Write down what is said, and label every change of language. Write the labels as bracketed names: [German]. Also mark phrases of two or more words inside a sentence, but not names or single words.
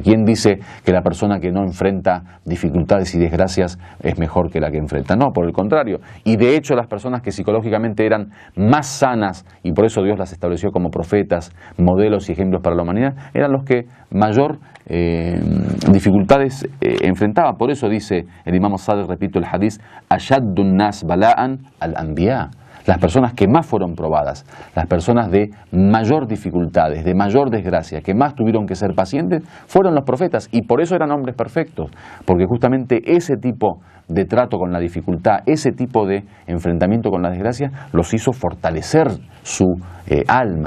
[Spanish] ¿Quién dice que la persona que no enfrenta dificultades y desgracias es mejor que la que enfrenta? No, por el contrario. Y de hecho las personas que psicológicamente eran más sanas, y por eso Dios las estableció como profetas, modelos y ejemplos para la humanidad, eran los que mayor dificultades enfrentaban. Por eso dice el Imam Sadiq, repito el hadith, [Arabic] أشد الناس بلاء الأنبياء. [Spanish] Las personas que más fueron probadas, las personas de mayor dificultades, de mayor desgracia, que más tuvieron que ser pacientes, fueron los profetas, y por eso eran hombres perfectos, porque justamente ese tipo de trato con la dificultad, ese tipo de enfrentamiento con la desgracia, los hizo fortalecer su alma.